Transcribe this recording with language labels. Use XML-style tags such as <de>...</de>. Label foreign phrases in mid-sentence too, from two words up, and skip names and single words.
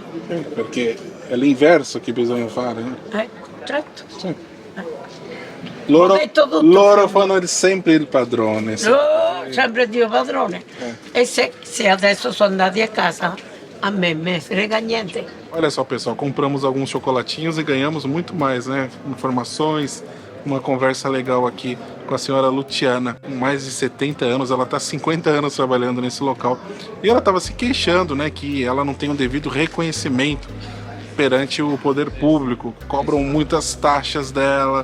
<it>Perché è l'inverso che bisogna fare. Certo. Sì. Loro, Ho detto tutto. loro fanno sempre il padrone. Sì. Oh, sempre Dio padrone. E se adesso sono andati a casa, a me me frega niente.</it> <pt>Olha só, pessoal, compramos alguns chocolatinhos e ganhamos muito mais, né? Informações, uma conversa legal aqui com a senhora Luciana, com mais de 70 anos, ela está 50 anos trabalhando nesse local. E ela estava se queixando, né, que ela não tem um devido reconhecimento perante o poder público, cobram muitas taxas dela.</pt>